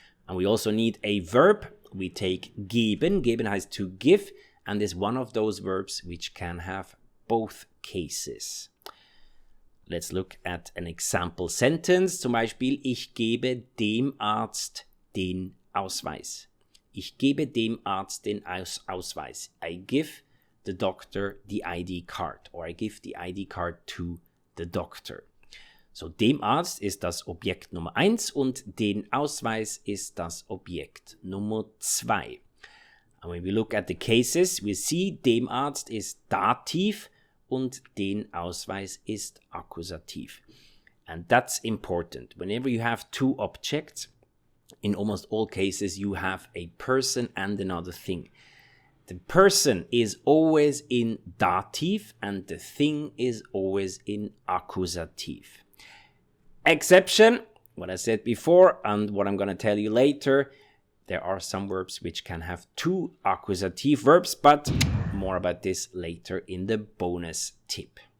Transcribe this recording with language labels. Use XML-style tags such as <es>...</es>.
<en>And we also need a verb. We take geben.</en> <de>Geben heißt</de> <en>to give. And is one of those verbs which can have both cases. Let's look at an example sentence.</en> <de>Zum Beispiel, ich gebe dem Arzt den Ausweis. Ich gebe dem Arzt den Ausweis.</de> <en>I give the doctor the ID card. Or I give the ID card to the doctor.</en> <de>So, dem Arzt ist das Objekt Nummer 1 und den Ausweis ist das Objekt Nummer 2.</de> <en>And when we look at the cases, we see</en> <de>dem Arzt ist Dativ und den Ausweis ist Akkusativ.</de> <en>And that's important. Whenever you have 2 objects, in almost all cases, you have a person and another thing. The person is always in Dativ and the thing is always in Akkusativ. Exception, what I said before and what I'm going to tell you later, there are some verbs which can have 2 accusative verbs, but more about this later in the bonus tip.</en>